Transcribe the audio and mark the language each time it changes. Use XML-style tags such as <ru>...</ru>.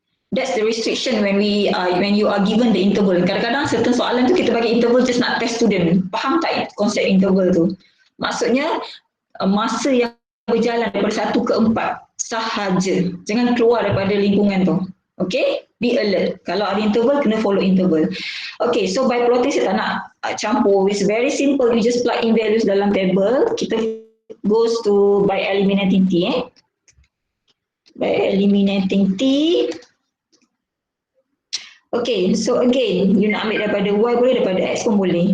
<en>That's the restriction when you are given the interval.</en> <ms>Kadang-kadang certain soalan tu kita bagi interval just nak test student. Faham tak konsep interval tu? Maksudnya masa yang berjalan daripada 1 ke 4 sahaja. Jangan keluar daripada lingkungan tu.</ms> <en>Okay? Be alert.</en> <ms>Kalau ada interval, kena</ms> <en>follow interval. Okay, so by plotting</en> <ms>saya tak nak campur.</ms> <en>It's very simple. You just plug in values dalam table. Kita goes to by eliminating T. By eliminating T. Okay, so again,</en> <ms>you nak ambil daripada Y boleh, daripada X pun boleh.</ms>